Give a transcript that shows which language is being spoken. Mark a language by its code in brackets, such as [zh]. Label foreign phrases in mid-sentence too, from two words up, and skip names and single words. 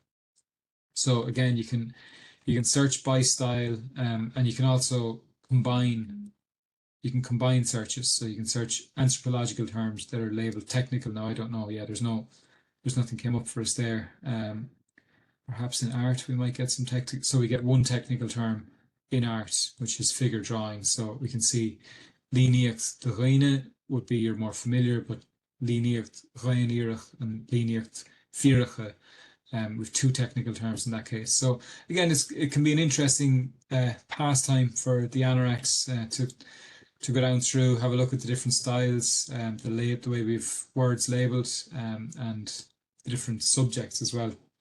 [en] So again, you can search by style, and you can also combine searches. So you can search anthropological terms that are labeled technical. Now I don't know. Yeah, there's nothing came up for us there. Perhaps in art we might get some technical. So we get one technical term in art, which is figure drawing. So we can see [ga] líneacht de Réine [en] would be your more familiar, but [ga] líneacht Réineach [en] and [ga] líneacht Fíriche, [en] with two technical terms in that case. So again, it can be an interesting pastime for the anoraks to go down through, have a look at the different styles, the way we've words labeled, and the different subjects as well.